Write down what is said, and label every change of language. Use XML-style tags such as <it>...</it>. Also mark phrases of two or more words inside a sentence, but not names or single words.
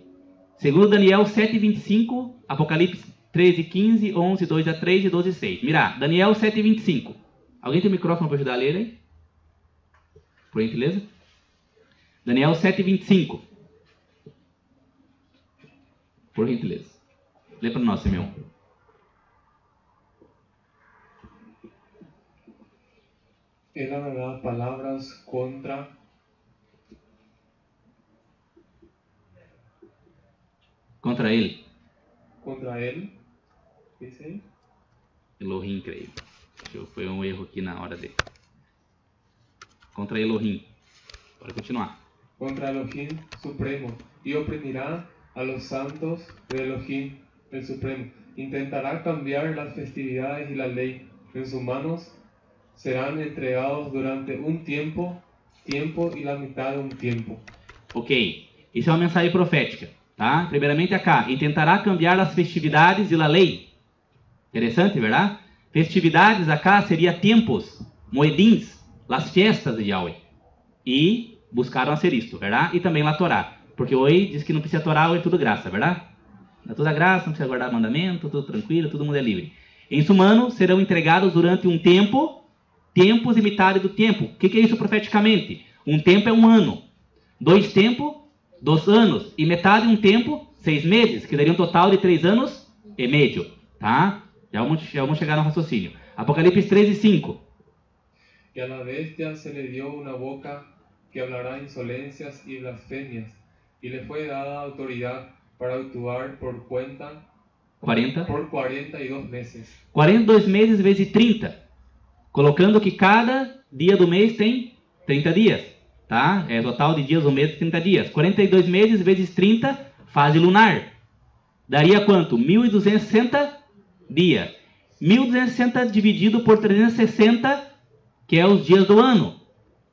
<pt>Segundo Daniel 7:25, Apocalipse 13:15, 11, 2-3 e 12:6. Mira, Daniel 7:25. Alguém tem microfone para ajudar a ler aí? Por gentileza? Daniel 7:25. Por gentileza. Lê para nós, Simeão.</pt> <es>Él hablará palabras contra</es> <pt>ele.</pt> <es>Contra él. Dice ahí. Elohim,</es> <pt>creio. Foi um erro aqui na hora dele. Contra Elohim. Pode continuar. Contra Elohim Supremo.</pt> <es>Y oprimirá a los santos de Elohim el Supremo. Intentará cambiar las festividades y la ley. En sus manos serán entregados durante un tiempo y la mitad de un tiempo.</es> <pt>Ok. Isso é uma mensagem profética. Tá? Primeiramente acá.</pt> <es>Intentará cambiar</es> <pt>as festividades e a lei. Interessante, verdade? Festividades acá seria tempos, moedins, as festas de Yahweh. E buscaram ser isto, verdade? E também a Torá. Porque hoje diz que não precisa Torá, hoje é tudo graça, verdade? É toda graça, não precisa guardar mandamento, tudo tranquilo, todo mundo é livre. Em sumano, serão entregados durante um tempo, tempos e metade do tempo. O que é isso profeticamente? Um tempo é um ano. 2 tempos, 2 anos. E metade um tempo, 6 meses, que daria um total de 3 anos e meio. Tá? Já vamos chegar no raciocínio. Apocalipse 13:5.</pt> <es>Y a la bestia se le dio una boca que hablará insolencias y blasfemias, y le fue dada autoridad para actuar por 42 meses.</es> <pt>42 meses vezes 30. Colocando que cada dia do mês tem 30 dias. Tá? É total de dias do mês 30 dias. 42 meses vezes 30, fase lunar. Daria quanto? 1.260 dias. 1.260 dividido por 360, que é os dias do ano.</pt>